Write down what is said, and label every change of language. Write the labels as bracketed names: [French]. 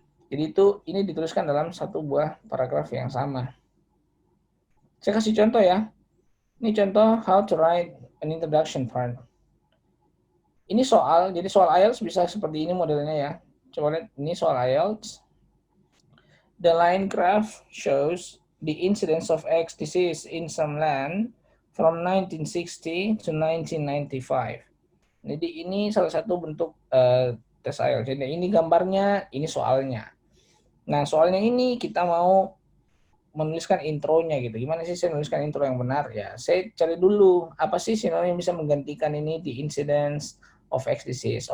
[Indonesian] Jadi ini dituliskan dalam satu buah paragraf yang sama. Saya kasih contoh ya. Ini contoh [English] how to write an introduction part. [Indonesian] Ini soal, jadi soal IELTS bisa seperti ini modelnya ya. Coba lihat, ini soal IELTS. [English] The line graph shows the incidence of X disease in some land from 1960 to 1995. [Indonesian] Jadi ini salah satu bentuk tes IELTS. Jadi ini gambarnya, ini soalnya. Nah, soalnya ini kita mau menuliskan intronya gitu. Gimana sih saya menuliskan intro yang benar? Ya, saya cari dulu apa sih sinonim yang bisa menggantikan ini di [English] incidence of X disease.